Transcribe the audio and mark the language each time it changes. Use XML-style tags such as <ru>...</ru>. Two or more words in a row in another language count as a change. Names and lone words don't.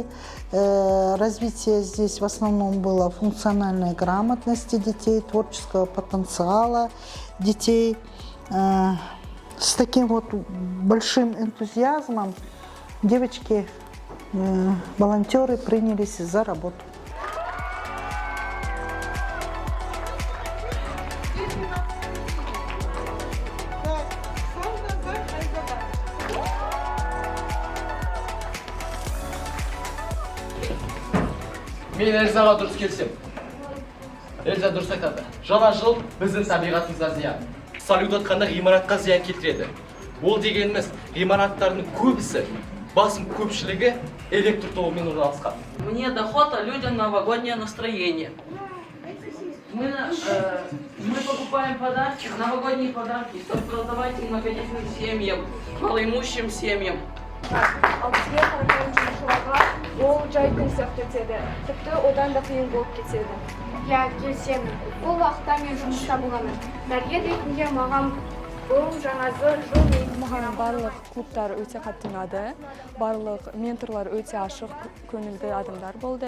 <ru>Развитие здесь в основном было функциональной грамотности детей, творческого потенциала детей. С таким вот большим энтузиазмом девочки, волонтеры принялись за работу.</ru> <kk>Мен Эльзаға дұрыс келсем. Эльза дұрыс айтады. Жаңа жыл біздің табиғатымызға зиян. Салют атқанда ғимаратқа зиян келтіреді. Ол дегеніміз ғимараттардың көбісі, басым көпшілігі электр тобымен орналасқан.</kk> <ru>Мне охота людям новогоднее настроение. Мы покупаем подарки, новогодние подарки, чтобы раздавать многодетным семьям, малоимущим семьям.</ru> <kk>Ал бізге қараған жұмысшыларға ол жай күн сияқты өтеді. Тіпті одан да қиын болып кетеді. Иә, келісемін. Бұл уақытта мен жұмыста боламын. Дәрігер ретінде маған бұл жаңа жыл маған барлық клубтар өте қатты ұнады. Барлық менторлар өте ашық, көңілді адамдар болды.</kk>